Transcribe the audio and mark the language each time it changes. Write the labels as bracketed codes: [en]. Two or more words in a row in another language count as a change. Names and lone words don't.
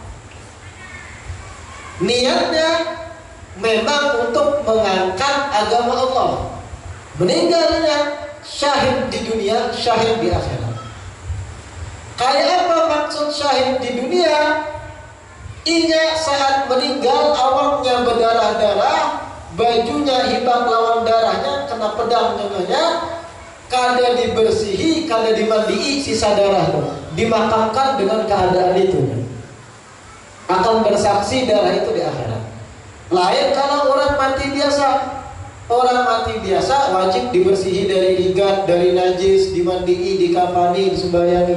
[id] Niatnya memang untuk mengangkat agama Allah. Meninggalnya syahid di dunia, syahid di akhirat. Kayak apa maksud syahid di dunia? [bjn] Inya saat meninggal awaknya berdarah-darah, bajunya hibak lawan darahnya, kena pedang nyenganya, kada dibersihi, kada dimandii sisa darah itu, dimakamkan dengan keadaan itu. [id] Akan bersaksi darah itu di akhirat. [bjn] Lain kalau orang mati biasa. Orang mati biasa wajib dibersihi dari rigat, dari najis, dimandii, dikafani, disembayangi.